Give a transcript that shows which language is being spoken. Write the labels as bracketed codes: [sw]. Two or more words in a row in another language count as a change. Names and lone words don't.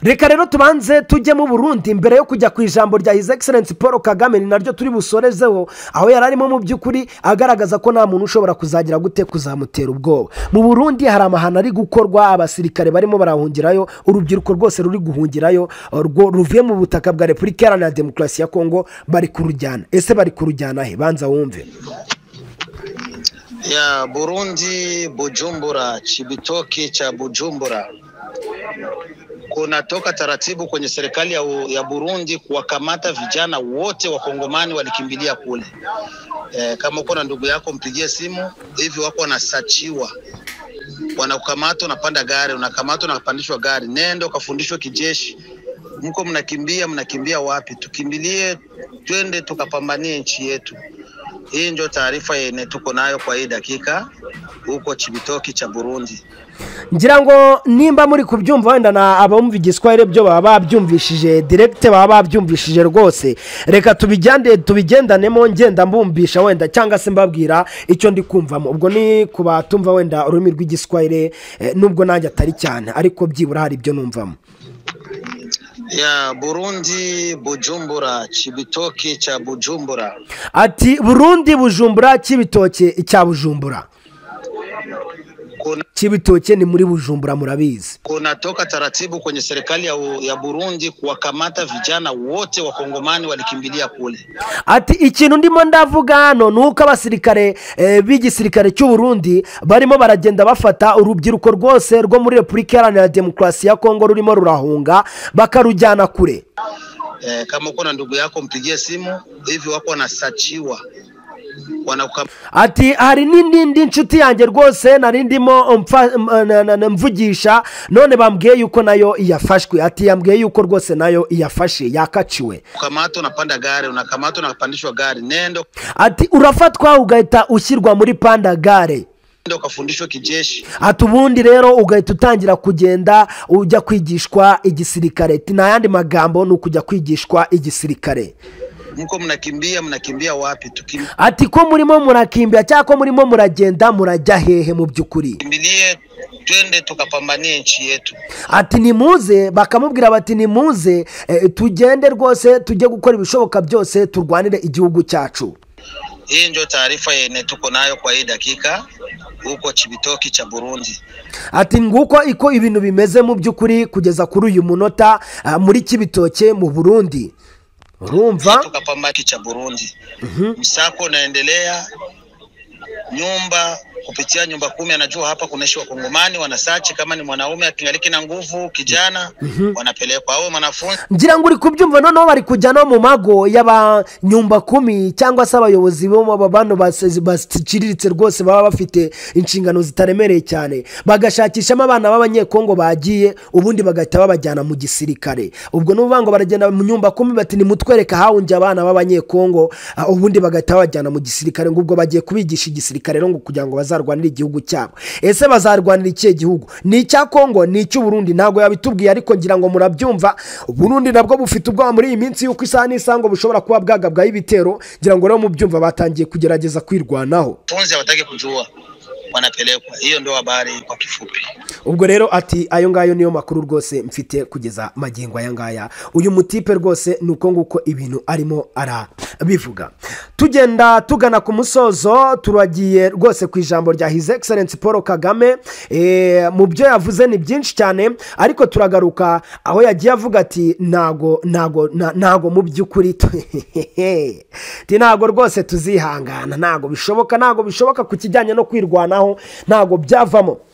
[rw] reka rero tubanze tujye mu Burundi mbere yo kujya ku ijambo rya [en] His Excellency [rw] Paul Kagame, ni naryo turi busorezeho, aho yari arimo mu by'ukuri agaragaza ko nta muntu ushobora kuzagira gute kuzamutera ubwoba. Mu Burundi hari amahano ari gukorwa, abasirikare barimo barahungirayo, urubyiruko rwose ruri guhungirayo ruvuye mu butaka bwa Repubulika Iharanira Demokarasi ya Kongo, bari kurujyana. Ese bari kurujyana he? Banza wumve. [sw] Ya Burundi, Bujumbura, Chibitoke cha Bujumbura, kunatoka taratibu kwenye serikali ya Burundi kuwakamata vijana wote wa Kongomani walikimbilia kule. Kama uko na ndugu yako mpigie simu, hivi wako wanasachiwa, wanakukamata, unapanda gari, unakamatwa, unapandishwa gari, nenda ukafundishwe kijeshi. Mko mnakimbia wapi? Tukimbilie, twende tukapambanie nchi yetu. Hii ndio taarifa yenye tuko nayo kwa hii dakika huko Chibitoke cha Burundi. [rw] Ngira ngo nimba muri kubyumva wenda na abumva igiswahili byo baba babyumvishije direct, baba babyumvishije rwose. Reka tubigendanemo ngenda mbumbisha wenda cyangwa se mbabwira icyo ndi kumvamo. Ubwo ni kubatumva wenda ururimi rw'igiswahili, nubwo nanjye atari cyane, ariko byibura hari ibyo numvamo. [sw] Ya Burundi, Bujumbura, Chibitoke cha Bujumbura. [rw] Ati Burundi, Bujumbura, Chibitoke cha Bujumbura. Chibitoke ni muri Bujumbura, murabizi. [sw] Kunatoka taratibu kwenye serikali ya Burundi kuwakamata vijana wote wa Kongomani walikimbilia kule. [rw] Ati ikintu ndimo ndavuga hano nuko abasirikare b'igisirikare cy'u Burundi barimo baragenda bafata urubyiruko rwose rwo muri Repubulika Iharanira Demokarasi ya Kongo rurimo rurahunga bakarujyana kure. [sw] Kama uko na ndugu yako mpigie simu, hivi wako wanasachiwa. [rw] Ati hari n'indi nshuti yanjye rwose narindimo mvugisha, none bambwiye yuko nayo yafashwe. Ati yambwiye yuko rwose nayo yafashe, yakaciwe. [sw] Ukamata, unapanda gari, unakamatwa, unapandishwa gari, nendo. [rw] Ati urafatwa ugahita ushyirwa muri [sw] panda gare, nendo ukafundishwa kijeshi. [rw] Ati ubundi rero ugahita utangira kugenda ujya kwigishwa igisirikare. Ati nta yandi magambo ni ukujya kwigishwa igisirikare. [sw] Mko mnakimbia wapi? [rw] Ati ko murimo murakimbia cyangwa ko murimo muragenda murajya hehe mu by'ukuri? [sw] Kimbilie, twende tukapambanie nchi yetu. [rw] Ati nimuze, bakamubwira bati nimuze tugende rwose tujye gukora ibishoboka byose turwanire igihugu cyacu. [sw] Hii ndio taarifa yenye tuko nayo kwa hii dakika huko Chibitoke cha Burundi. [rw] Ati nguko iko ibintu bimeze mu by'ukuri kugeza kuri uyu munota muri Chibitoke mu Burundi. Urumva? [sw] Tukapambana cha Burundi. Msako unaendelea, nyumba kupitia nyumba 10 anajua hapa kunaishi wa Kongomani, wanasachi kama ni mwanaume akingaliki na nguvu kijana wanapelekwa hao wanafunzi. [rw] Ngira ngo uri kubyumva noneho bari kujyana mu mago y'aba nyumba 10 cyangwa se abayobozi bo mu babano basiciriritse rwose baba bafite inshingano zitaremereye cyane, bagashakishamo abana b'abanyekongo bagiye, ubundi bagahita babajyana mu gisirikare. Ubwo n'uvango baragenda mu nyumba 10 bati ni mutwereka hawunje abana b'abanyekongo, ubundi bagahita babajyana mu gisirikare, ngo ubwo bagiye kubigisha igisirikare rero ngo kugira ngo bazarwanira igihugu cyabo. Ese bazarwanira iki gihugu? Ni icya Kongo, ni icy'u Burundi? Ntago yabitubwiye, ariko ngira ngo murabyumva. Burundi nabwo bufite ubwoba muri iyi minsi yuko isaha n'isango bushobora kuba bwagabwaho ibitero. Ngira ngo rero mubyumva batangiye kugerageza kwirwanaho. [sw] Tunzi abatake kujua wanapelekwa. Hiyo ndio habari kwa kifupi. [rw] Ubwo rero ati ayo ngayo niyo makuru rwose mfite kugeza magingo aya ngaya. Uyu mutipe rwose nuko nguko ibintu arimo arabivuga. Tugenda tugana ku musozo, turagiye rwose ku ijambo rya [en] His Excellency [rw] Paul Kagame. Mu byo yavuze ni byinshi cyane, ariko turagaruka aho yagiye avuga ati nago mu by'ukuri ntago rwose tuzihangana, nago bishoboka ku kijyanye no kwirwanaho, nago byavamo.